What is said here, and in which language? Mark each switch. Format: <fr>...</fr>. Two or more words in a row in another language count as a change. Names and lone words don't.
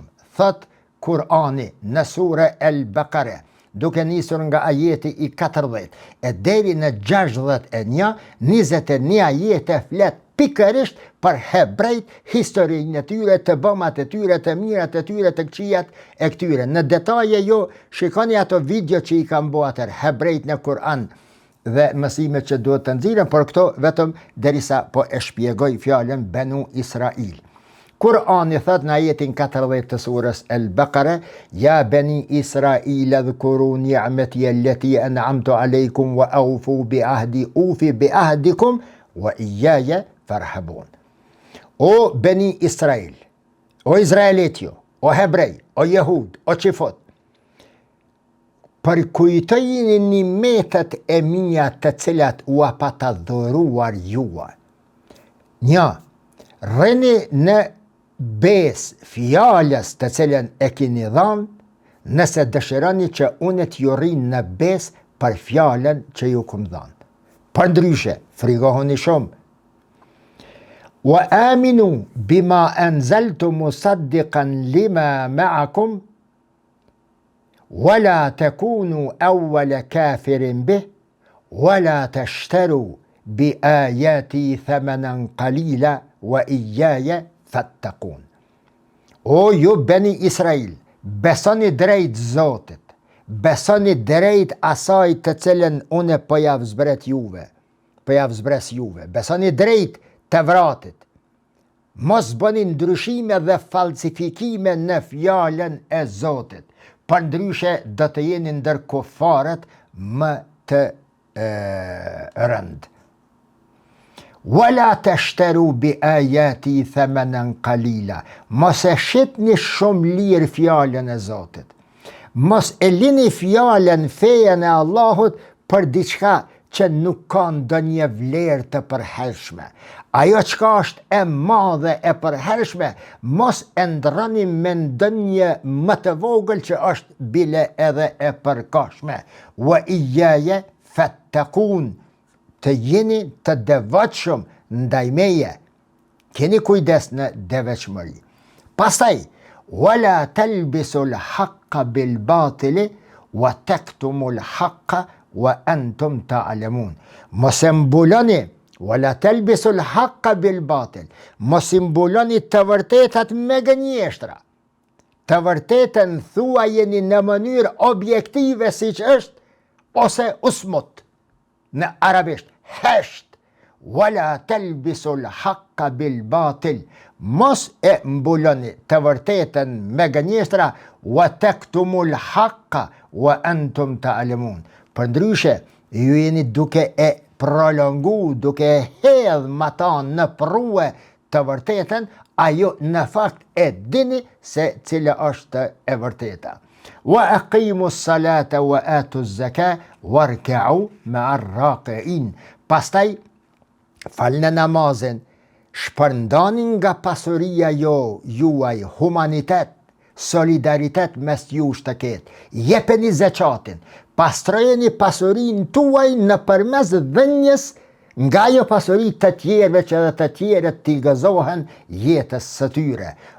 <sq>Thot Kurani në sure El-Baqara, duke nisur nga ajeti i 40 e deri në 61, 21 ajete flet pikërisht për hebrejt, historinë e tyre, të bëmat e tyre, të mirat e tyre, të këqijat e këtyre. Në detaje jo, shikoni ato video që i kam bo atër hebrejt në Kur'an dhe mësimet që duhet të nxirren, por këto vetëm derisa po e shpjegoj fjalën Benu Israil. Kur'ani thot në ajetin 40 të surës El-Baqara:</sq> <ar>"يا بني إسرائيل اذكروا نعمتي التي أنعمت عليكم وأوفوا بعهدي أوف بعهدكم وإياي فارهبون."</ar> <sq>O Beni Israil, o Izraelit jo, o Hebrej, o Jehud, o qifot, përkujtojini nimetet e mia të cilat u apata dhuruar jua. Një, rrini në bes fjalës të cilën e kini dhanë, nëse dëshironi që unë t'ju rrinë në bes për fjalën që ju kum dhanë. Për ndryshe, frigohuni shumë.</sq> <ar>وآمنوا بما أنزلت مصدقا لما معكم ولا تكونوا أول كافر به ولا تشتروا بآياتي ثمنا قليلا وإياي فاتقون.</ar> <sq>O ju Beni Israil, besoni drejt Zotit, besoni drejt asaj të cilën une po ja vzbret juve, po ja vzbres juve, besoni drejt të vratit. Mos bëni ndryshime dhe falsifikime në fjalën e Zotit, për ndryshe do të jeni ndër kufarët më të rënd.</sq> <ar>ولا تشتروا بآياتي ثمنا قليلا.</ar> <sq>Mos e shitni shumë lirë fjalën e Zotit. Mos e lini fjalën, fejen e Allahut për diçka që nuk ka ndonjë vlerë të përhershme. Ajo çka është e madhe e përhershme, mos e ndroni me ndonjë më të vogël që është bile edhe e përkashme.</sq> <ar>وإياي فاتقون.</ar> <sq>Të jeni të devotshëm ndaj meje. Keni kujdes në devotshmëri. Pastaj,</sq> <ar>ولا تلبسوا الحق بالباطل وتكتموا الحق وأنتم تعلمون.</ar> <sq>Mos e mbuloni,</sq> <ar>ولا تلبسوا الحق بالباطل.</ar> <sq>Mos e mbuloni të vërtetat me gënjeshtra. Të vërtetën thuajeni në mënyrë objektive siç është, ose usmut. Në arabisht, hesht.</sq> <ar>ولا تلبسوا الحق بالباطل.</ar> <sq>Mos e mbuloni të vërtetën me gënjeshtra,</sq> <ar>وتكتموا الحق وأنتم تعلمون.</ar> <sq>Për ndryshe, ju jeni duke e prolongu, duke e hedh matan në prue të vërtetën, ajo në fakt e dini se cila është e vërteta.</sq> <ar>وأقيموا الصلاة وآتوا الزكاة واركعوا مع الراكعين.</ar> <sq>Pastaj falni namazin, shpërndani nga pasuria juaj humanitet, solidaritet mes jush të ketë, jepeni zeqatin, pastrojeni pasurin tuaj në përmes dhenjes nga jo pasurit të tjerve që edhe të tjeret t'i gëzohen jetës së tyre.</sq>